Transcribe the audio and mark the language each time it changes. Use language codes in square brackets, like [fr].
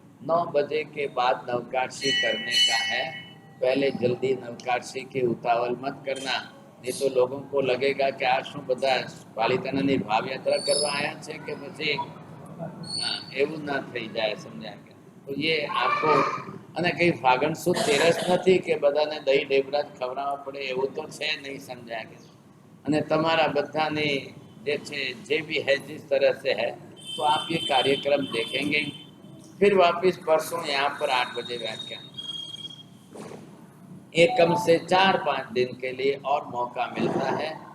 [hi] 9 बजे के बाद नवकाशी करने का है, पहले जल्दी नवकाशी की उतावल मत करना, नहीं तो लोगों को लगेगा कि [gu] आ શું બધા પાલિતાણાની ભાવ યાત્રા કરવા આવ્યા છે કે પછી એવું ના થઈ જાય, સમજ્યા કે? તો [hi] ये आपको [gu] અને કઈ ફાગણ સુદ તેરસ નથી કે બધાને દહીં ઢેબરા જ ખવડાવવા પડે, એવું તો છે નહીં, સમજ્યા કે? અને તમારા બધાની જે છે [hi] જે भी है जिस तरह से है, तो आप ये कार्यक्रम देखेंगे। फिर वापस परसों यहाँ पर 8 बजे व्याख्यान, एकम से 4-5 दिन के लिए और मौका मिलता है।